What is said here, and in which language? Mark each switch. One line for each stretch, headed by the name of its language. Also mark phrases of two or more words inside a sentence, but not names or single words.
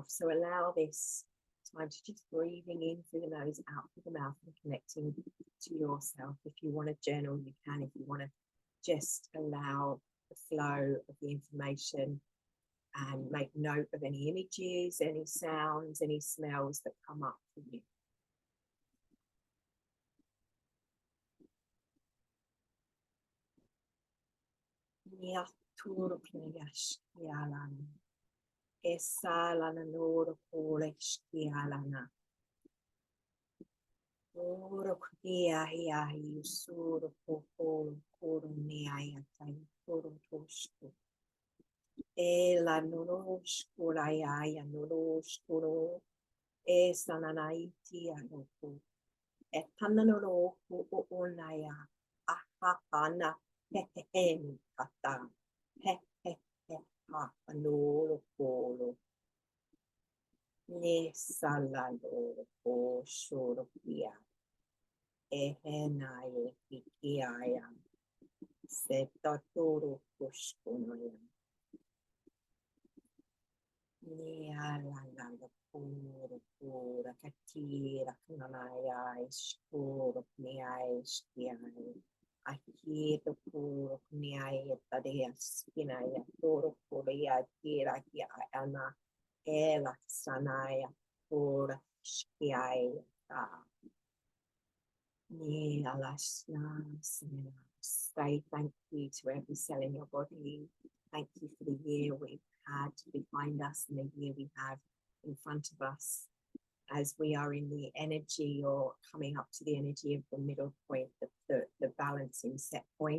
English: So allow this time to just breathing in through the nose, out through the mouth, and connecting to yourself. If you want to journal, you can. If you want to just allow the flow of the information and make note of any images, any sounds, any smells that come up for you. Esalana noro kore shkialana. Oro kia hia hi soro kokoro koro neaya tai koro toshko. Ela noro shkora ya noro shkoro. Esanana iti anoko. Etana noro ko onaya. Ahahana he he he kata. He he he ha anoro koro. Ne salado o shorokia ehenaye ikiaya setatoro kushkonoya ne alala pura katira kanaya ishkoro kniaya ishkiaya akito puro kniaya tadea skinaya toro korea tira kia ana ela sanaya por shkiaya say thank you to every cell in your body. Thank you for the year we've had behind us and the year we have in front of us, as we are in the energy or coming up to the energy of the middle point, the balancing set point.